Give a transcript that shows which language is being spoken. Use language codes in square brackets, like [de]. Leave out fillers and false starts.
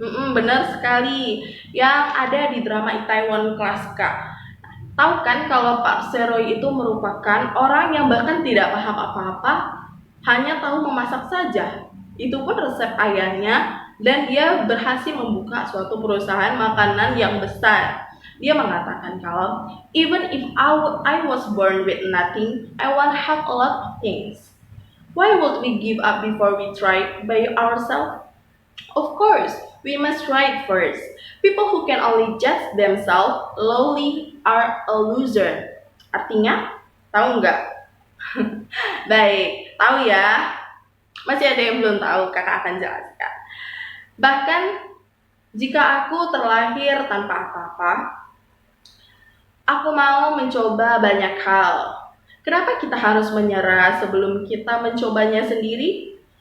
[id] Benar sekali, yang ada di drama Itaewon Class, Kak. Tahu kan kalau Pak Seroy itu merupakan orang yang bahkan tidak paham apa-apa, hanya tahu memasak saja. Itu pun resep ayahnya, dan dia berhasil membuka suatu perusahaan makanan yang besar. Dia mengatakan kalau [en] even if I was born with nothing, I want to have a lot of things. Why would we give up before we try by ourselves? Of course, we must try it first. People who can only judge themselves lowly are a loser. [id] Artinya, tahu nggak? Baik, tahu ya? Masih ada yang belum tahu, kakak akan jelaskan. Bahkan, jika aku terlahir tanpa apa-apa, aku mau mencoba banyak hal. Kenapa kita harus menyerah sebelum kita mencobanya sendiri?